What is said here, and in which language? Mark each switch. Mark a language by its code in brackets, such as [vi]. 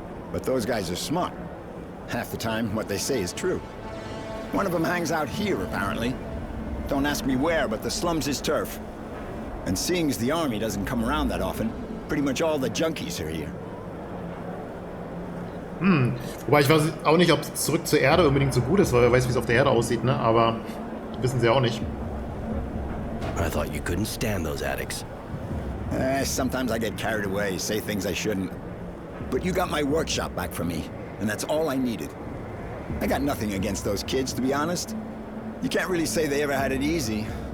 [en] But those guys are smart. Half the time, what they say is true. One of them hangs out here, apparently. Don't ask me where, but the slum's his turf. And seeing as the army doesn't come around that often, pretty much all the junkies are here. [de] Wobei ich weiß auch nicht, ob zurück zur Erde unbedingt so gut ist, weil wer weiß, wie es auf der Erde aussieht, ne? Aber wissen sie auch nicht. [en] I thought you couldn't stand those addicts. Sometimes I get carried away, say things I shouldn't. But you got my workshop back for me, and that's all I needed. I got nothing against those kids, to be honest. You can't really say they ever had it easy.